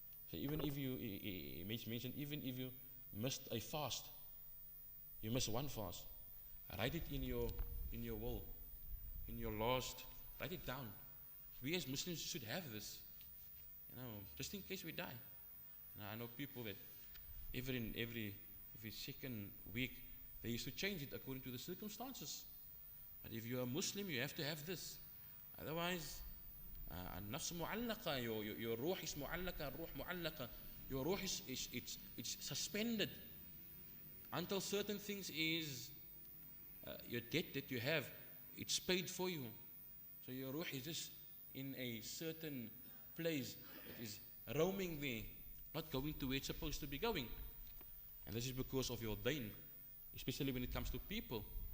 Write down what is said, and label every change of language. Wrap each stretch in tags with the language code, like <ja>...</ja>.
<en>So even if you, he mentioned, even if you missed a fast, you missed one fast, write it in your will, in your last, write it down. We as Muslims should have this, just in case we die. I know people that every second week they used to change it according to the circumstances. But if you're a Muslim, you have to have this. Otherwise,</en> <ar>النفس معلقة,</ar> <en>your ruh is</en> <ar>معلقة, الروح معلقة.</ar> <en>Your ruh it's suspended until certain things is your debt that you have, it's paid for you. So your ruh is just in a certain place that is roaming there, not going to where it's supposed to be going. And this is because of your dain, especially when it comes to people.</en>